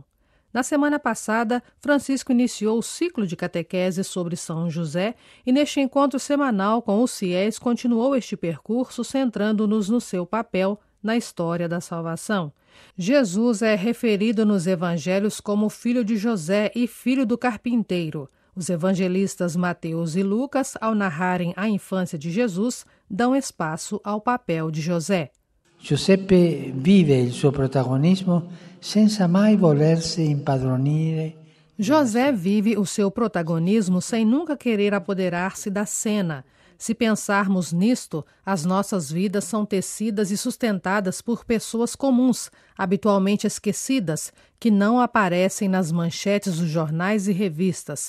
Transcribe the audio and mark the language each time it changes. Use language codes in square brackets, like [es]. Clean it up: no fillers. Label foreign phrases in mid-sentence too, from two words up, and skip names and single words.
[pt] Na semana passada, Francisco iniciou o ciclo de catequese sobre São José e neste encontro semanal com os fiéis continuou este percurso centrando-nos no seu papel na história da salvação. Jesus é referido nos evangelhos como filho de José e filho do carpinteiro. Os evangelistas Mateus e Lucas, ao narrarem a infância de Jesus, dão espaço ao papel de José. [it] Giuseppe vive il suo protagonismo senza mai volersi impadronire. [pt] José vive o seu protagonismo sem nunca querer apoderar-se da cena. Se pensarmos nisto, as nossas vidas são tecidas e sustentadas por pessoas comuns, habitualmente esquecidas, que não aparecem nas manchetes dos jornais e revistas.